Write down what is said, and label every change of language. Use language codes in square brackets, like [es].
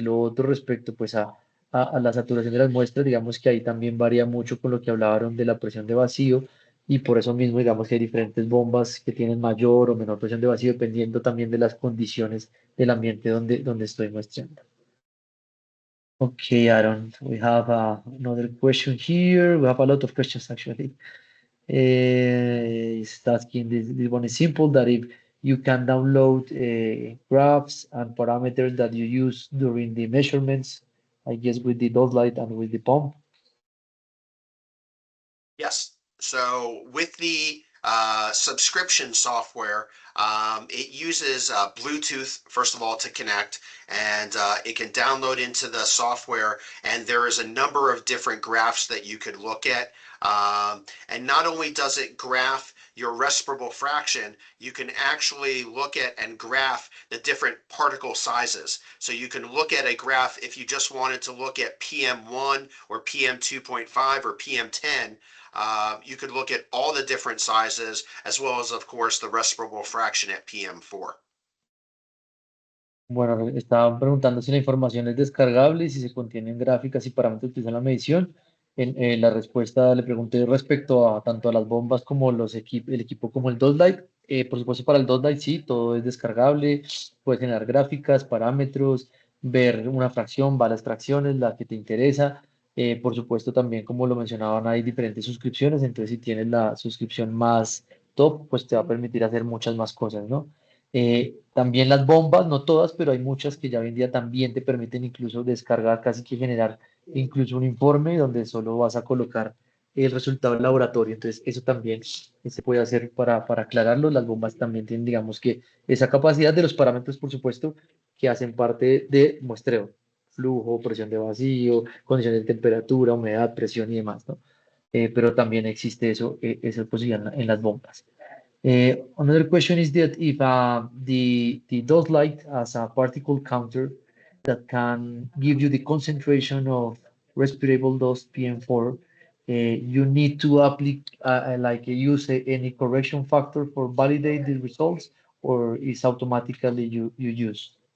[es] Lo otro respecto pues a la saturación de las muestras, digamos que ahí también varía mucho con lo que hablaron de la presión de vacío y por eso mismo digamos que hay diferentes bombas que tienen mayor o menor presión de vacío dependiendo también de las condiciones del ambiente donde estoy muestreando. [en] Okay, Aaron, we have another question here. We have a lot of questions actually. It's asking this one is simple that if you can download graphs and parameters that you use during the measurements, I guess with the dot light and with the pump. Yes. So with the subscription software, it uses Bluetooth, first of all, to connect, and it can download into the software. And there is a number of different graphs that you could look at. And not only does it graph your respirable fraction, you can actually look at and graph the different particle sizes. So you can look at a graph if you just wanted to look at PM1 or PM2.5 or PM10. You could look at all the different sizes, as well as, of course, the respirable fraction at PM4. [es] Bueno, estaban preguntando si la información es descargable y si se contienen gráficas y parámetros que usan la medición. En la respuesta le pregunté respecto a tanto a las bombas como el equipo como el Dotlight. Por supuesto, para el Dotlight sí, todo es descargable. Puedes generar gráficas, parámetros, ver una fracción, varias fracciones, la que te interesa. Por supuesto, también como lo mencionaban, hay diferentes suscripciones. Entonces, si tienes la suscripción más top, pues te va a permitir hacer muchas más cosas, ¿no? También las bombas, no todas, pero hay muchas que ya hoy en día también te permiten incluso descargar, casi que generar incluso un informe donde solo vas a colocar el resultado del laboratorio. Entonces, eso también se puede hacer para aclararlo. Las bombas también tienen, digamos que esa capacidad de los parámetros, por supuesto, que hacen parte de muestreo, flujo, presión de vacío, condiciones de temperatura, humedad, presión y demás, ¿no? Pero también existe eso, esa posibilidad en las bombas. [en] Another question is that if the dot light has a particle counter that can give you the concentration of respirable dust PM4, you need to use any correction factor for validate the results, or is automatically you use?